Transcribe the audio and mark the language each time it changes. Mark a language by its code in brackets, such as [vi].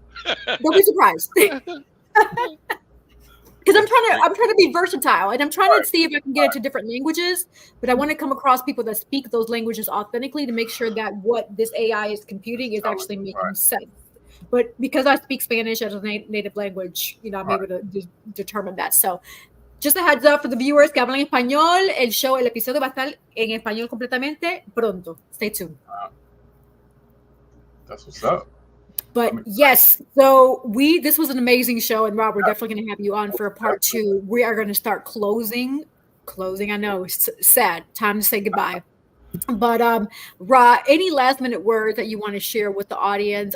[en] Don't be surprised. Because I'm trying to be versatile, and I'm trying to see if I can get it to different languages, but I want to come across people that speak those languages authentically to make sure that what this AI is computing is actually making Right. sense. But because I speak Spanish as a native language, I'm Right. able to determine that. So just a heads up for the viewers [es] que hablan español, el episodio va a estar en español completamente pronto. [en] Stay tuned. That's what's up. But yes, so this was an amazing show, and Rob, we're definitely going to have you on for a part 2. We are going to start closing. I know, it's sad. Time to say goodbye. But Ra, any last minute words that you want to share with the audience?